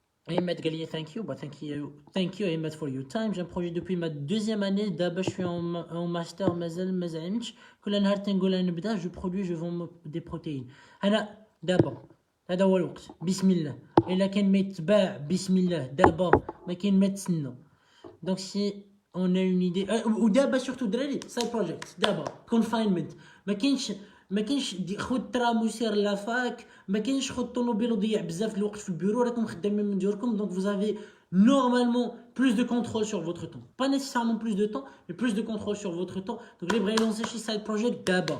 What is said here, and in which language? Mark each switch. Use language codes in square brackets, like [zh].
[en] Ahmed Gallier, thank you. Bah, thank you Ahmed for your time. [fr] J'ai un projet depuis ma 2e année. D'abord, je suis en master. Je produis, je vends des protéines. [ar] D'abord, هذا هو الوقت. بسم الله. إلا كان ما يتباع بسم الله. d'abord ما كاين ما تسنى. [fr] Donc si on a une idée. [ar] ودابا surtout دراري side project. [fr] d'abord confinement. [ar] ما كاينش خد ترام وسير لافاك ما كاينش خد طوموبيل وضيع بزاف الوقت في البيرو راكم خدامين من ديوركم دونك vous avez normalement plus de contrôle sur votre temps pas nécessairement plus de temps mais plus de contrôle sur votre temps donc اللي بغى يلونسي شي سايد بروجيكت